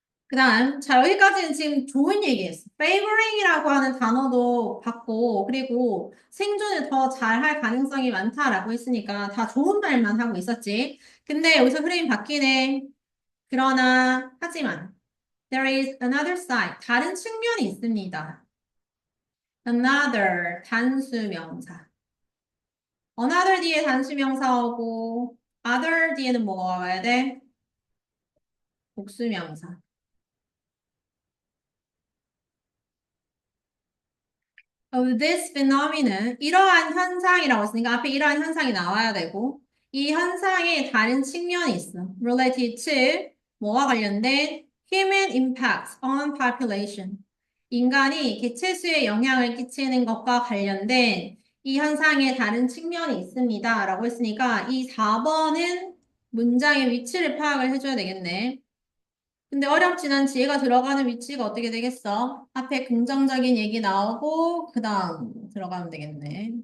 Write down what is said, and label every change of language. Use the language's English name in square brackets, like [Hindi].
[Korean] 그 다음, 자, 여기까지는 지금 좋은 얘기였어. favoring이라고 하는 단어도 봤고, 그리고 생존을 더 잘할 가능성이 많다라고 했으니까 다 좋은 말만 하고 있었지. 근데 여기서 흐름이 바뀌네. 그러나, 하지만, [English] there is another side. [Korean] 다른 측면이 있습니다. another, 단수명사. another 뒤에 단수명사 오고, other 뒤에는 뭐가 와야 돼? 복수명사. [English] of this phenomenon, [Korean] 이러한 현상이라고 했으니까 앞에 이러한 현상이 나와야 되고, 이 현상의 다른 측면이 있어. [English] related to, [Korean] 뭐와 관련된 [English] human impacts on population. [Korean] 인간이 개체수에 영향을 끼치는 것과 관련된 이 현상의 다른 측면이 있습니다. 라고 했으니까 이 4번은 문장의 위치를 파악을 해줘야 되겠네. 근데 어렵진 않지. 얘가 들어가는 위치가 어떻게 되겠어? 앞에 긍정적인 얘기 나오고, 그 다음 들어가면 되겠네.